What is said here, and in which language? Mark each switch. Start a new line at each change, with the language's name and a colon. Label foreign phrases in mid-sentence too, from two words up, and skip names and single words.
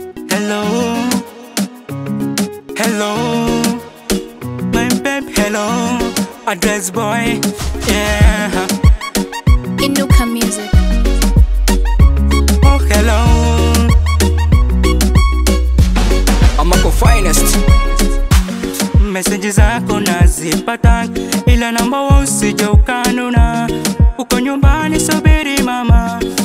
English: Hello. Hello. My babe, hello. Address boy. Yeah. Inuka Music. Oh, hello.
Swahili: Amako finest. Message zako nazipata, ila naomba wewe usije ukanuna. Uko nyumbani, subiri mama.